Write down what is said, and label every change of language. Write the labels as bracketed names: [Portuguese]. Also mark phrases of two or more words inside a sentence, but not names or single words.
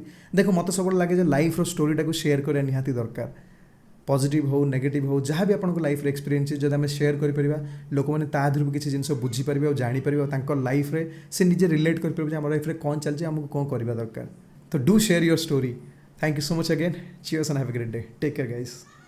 [Odia] ଦେଖ ମୋତେ ସବୁବେଳେ ଲାଗେ ଯେ ଲାଇଫ୍ର ଷ୍ଟୋରିଟାକୁ ସେୟାର କରିବା ନିହାତି ଦରକାର। ପଜିଟିଭ୍ ହେଉ ନେଗେଟିଭ୍ ହେଉ, ଯାହା ବି ଆପଣଙ୍କ ଲାଇଫ୍ରେ ଏକ୍ସପିରିଏନ୍ସ ଯଦି ଆମେ ସେୟାର କରିପାରିବା, ଲୋକମାନେ ତା ଦେହରୁ ବି କିଛି ଜିନିଷ ବୁଝିପାରିବେ ଆଉ ଜାଣିପାରିବେ, ଆଉ ତାଙ୍କ ଲାଇଫ୍ରେ ସେ ନିଜେ ରିଲେଟ୍ କରିପାରିବେ ଯେ ଆମ ଲାଇଫ୍ରେ କ'ଣ ଚାଲିଛି, ଆମକୁ କ'ଣ କରିବା ଦରକାର। [English] ତ do share your story. Thank you so much again. Cheers and have a great day. Take care, guys.